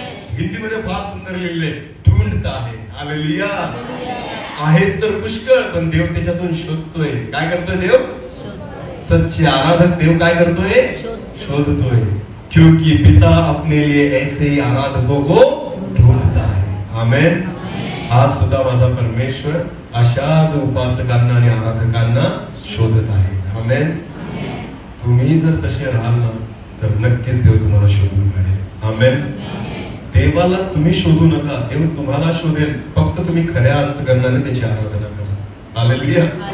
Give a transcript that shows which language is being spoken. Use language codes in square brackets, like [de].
[mr] हिंदी मध्ये फार सुंदर लिहिले, [hi] ढूंढता है. [mr] हालेलुया. आहेत तर पुष्कळ, पण देव त्याच्यातून शोधतोय. काय करतोय देव? [hi] सच्चे आराधक [mr] देव काय करतोय? शोधतोय. [hi] क्योंकि पिता अपने लिए ऐसे ही आराधकों को ढूंढता है. [mr] आमेन. आज सुद्धा माझा परमेश्वर अशाच उपासकांना आणि आराधकांना शोधत आहे. आमेन. तुम्ही जर तसे राहाल ना, तर नक्कीच देव तुम्हाला शोधून काढेल. आमेन. देवाला तुम्ही शोधू नका, देव तुम्हाला शोधेल. फक्त तुम्ही खऱ्या अंतकरणाने त्याची आराधना करा. हालेलुया.